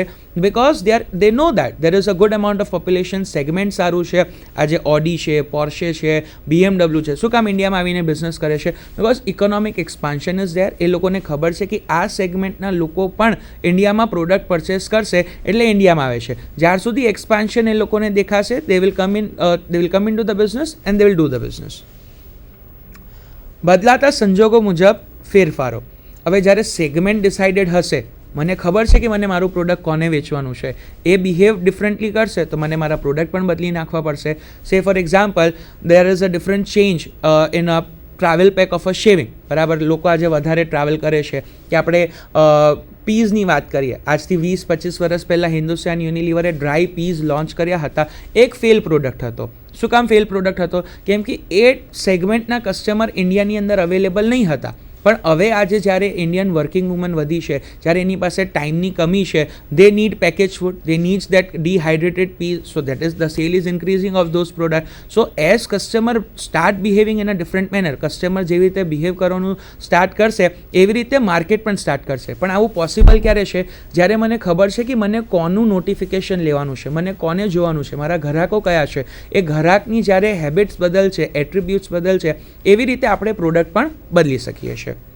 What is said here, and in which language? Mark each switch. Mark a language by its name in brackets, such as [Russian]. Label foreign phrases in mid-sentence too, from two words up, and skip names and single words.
[English] because they know that there is a good amount of population, [Gujarati] સેગમેન્ટ સારું છે. આજે ઓડી છે, પોર્શે છે, BMW છે, શું કામ ઇન્ડિયામાં આવીને બિઝનેસ કરે છે? [English] because economic expansion is there. [Gujarati] એ લોકોને ખબર છે કે આ સેગમેન્ટના લોકો પણ ઇન્ડિયામાં પ્રોડક્ટ પરચેસ કરશે, એટલે ઇન્ડિયામાં આવે છે. જ્યાર સુધી એક્સપાન્શન એ લોકોને દેખાશે, [English] they will come into the business and they will do the business. [Gujarati] બદલાતા સંજોગો મુજબ ફેરફારો. હવે જ્યારે સેગમેન્ટ ડિસાઇડેડ હશે, મને ખબર છે કે મને મારું પ્રોડક્ટ કોને વેચવાનું છે, એ [English] behave differently [Gujarati] કરશે તો મને મારા પ્રોડક્ટ પણ બદલી નાખવા પડશે. [English] say for example there is a different change in a travel pack of a shaving. [Gujarati] બરાબર, લોકો આજે વધારે ટ્રાવેલ કરે છે. કે આપણે પીઝની વાત કરીએ, આજથી 20-25 વર્ષ પહેલાં હિન્દુસ્તાન યુનિલિવરે [English] dry peas [Gujarati] લોન્ચ કર્યા હતા. એક ફેલ પ્રોડક્ટ હતો. શું કામ ફેલ પ્રોડક્ટ હતો? કેમ કે એ સેગમેન્ટના કસ્ટમર ઇન્ડિયાની અંદર અવેલેબલ નહીં હતા. પણ હવે આજે જ્યારે [English] Indian working women [Gujarati] વધી છે, જ્યારે એની પાસે ટાઈમની કમી છે, [English] they need package food, they needs that dehydrated pea, so that is the sale is increasing of those products. So as customer start behaving in a different manner, [Gujarati] કસ્ટમર જેવી રીતે બિહેવ કરવાનું સ્ટાર્ટ કરશે એવી રીતે માર્કેટ પણ સ્ટાર્ટ કરશે. પણ આવું પોસિબલ ક્યારે છે? જ્યારે મને ખબર છે કે મને કોનું નોટિફિકેશન લેવાનું છે, મને કોને જોવાનું છે, મારા ગ્રાહકો કયા છે, એ ગ્રાહકની જ્યારે હેબિટ્સ બદલશે, એટ્રીબ્યુટ્સ બદલશે, એવી રીતે આપણે પ્રોડક્ટ પણ બદલી શકીએ છીએ.